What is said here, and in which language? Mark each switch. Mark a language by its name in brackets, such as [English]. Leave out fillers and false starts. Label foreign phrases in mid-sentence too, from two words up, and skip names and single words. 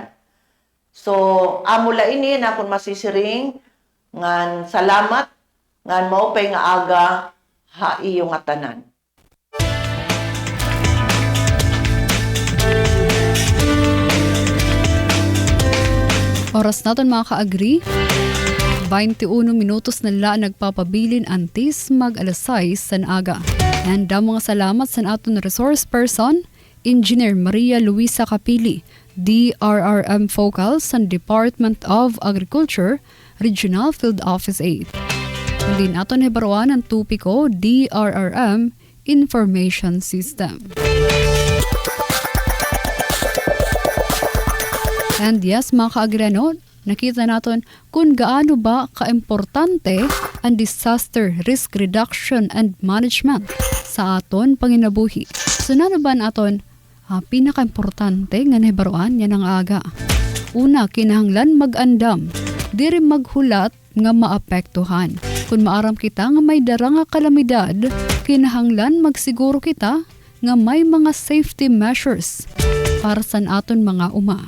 [Waray] So amula ini na kun masisiring ngan salamat ngan mao pay nga aga ha iyo nga tanan. Oras naton mga ka-agree. 21 minutos na la nagpapabilin antis mag-alasay san aga. And mga salamat sa aton resource person, Engineer Maria Luisa Capili, DRRM Focal sa Department of Agriculture, Regional Field Office 8. Hindi naton hebaruan ang tupiko DRRM Information System. [English] And yes, [Filipino] mga ka-agreno, nakita natin kung gaano ba kaimportante ang [English] disaster risk reduction and management [Waray] sa aton panginabuhi. So nano ba naton pinaka-importante nga nahibaruan yan ang aga? Una, kinahanglan mag-andam, diri maghulat nga maapektuhan. Kung maaram kita nga may dara nga kalamidad, kinahanglan magsiguro kita nga may mga [English] safety measures [Waray] para sa aton mga uma.